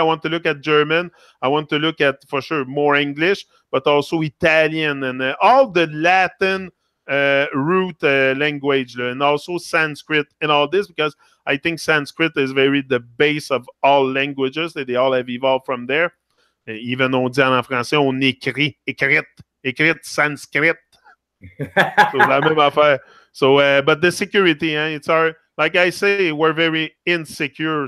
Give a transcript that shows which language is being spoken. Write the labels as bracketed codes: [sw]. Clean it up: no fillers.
[en] I want to look at German. I want to look at, for sure, more English, but also Italian and all the Latin root language, and also Sanskrit and all this, because I think Sanskrit is very the base of all languages. They all have evolved from there. [fr] Even on dit en français, on écrit Sanskrit. So la même affaire. [en] So, but the security, it's our, like I say, we're very insecure.